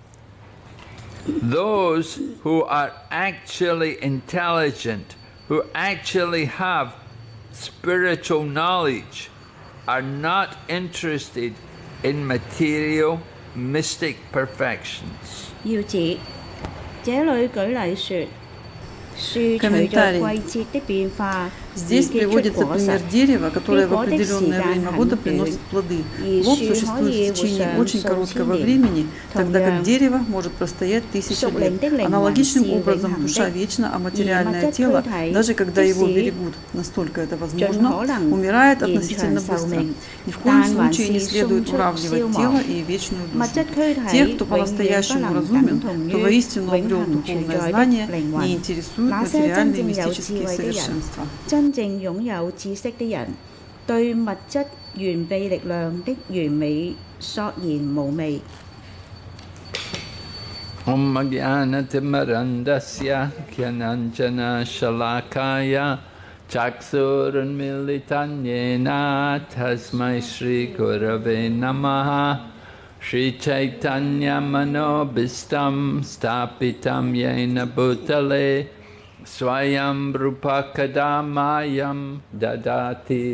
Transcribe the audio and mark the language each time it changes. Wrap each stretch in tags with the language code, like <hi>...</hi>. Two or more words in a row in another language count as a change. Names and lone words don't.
<en>Those who are actually intelligent, who actually have spiritual knowledge, are not interested in material mystic perfections.</en> <zh>要指這裏舉例說，樹隨着季節的變化</zh> <ru>Здесь приводится пример дерева, которое в определенное время года приносит плоды. Плод существует в течение очень короткого времени, тогда как дерево может простоять тысячи лет. Аналогичным образом душа вечна, а материальное тело, даже когда его берегут, настолько это возможно, умирает относительно быстро. Ни в коем случае не следует уравнивать тело и вечную душу. Тех, кто по-настоящему разумен, кто воистину обрел духовное знание, не интересуют материальные мистические совершенства.</ru> <zh>真正擁有知識的人，對物質完備力量的完美索然無味。</zh> <sa>ॐ ज्ञानतिमिरान्धस्य ज्ञानाञ्जनशलाकया चक्षुरुन्मीलितं येन तस्मै श्री गुरवे नमः श्री चैतन्य मनोऽभीष्टं स्थापितं येन भूतले स्वयं रूपः कदा मह्यं ददाति</sa>